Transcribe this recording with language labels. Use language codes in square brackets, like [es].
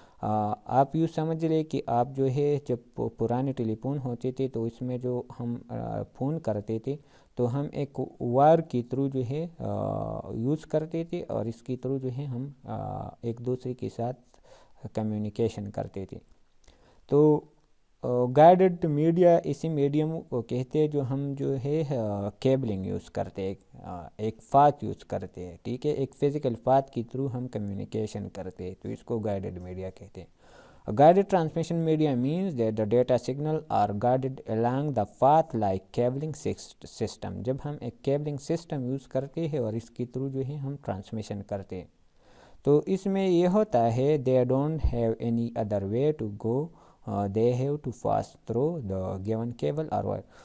[hi] आप यूँ समझ लें कि आप जो है जब पुराने टेलीफोन होते थे तो इसमें जो हम फ़ोन करते थे तो हम एक वायर के थ्रू जो है यूज़ करते थे और इसके थ्रू जो है हम एक दूसरे के साथ कम्युनिकेशन करते थे. तो गाइडेड मीडिया इसी मीडियम को कहते हैं जो हम जो है केबलिंग यूज़ करते हैं, एक पाथ यूज़ करते हैं. ठीक है, एक फिज़िकल पाथ के थ्रू हम कम्युनिकेशन करते हैं, तो इसको गाइडेड मीडिया कहते हैं. [en] Guided transmission media means that the data signal are guided along the path like cabling system. [hi] जब हम एक केबलिंग सिस्टम यूज़ करते हैं और इसके थ्रू जो है हम ट्रांसमिशन करते हैं, तो इसमें ये होता है [en] they don't have any other way to go, they have to pass through the given cable [hi] और वायर.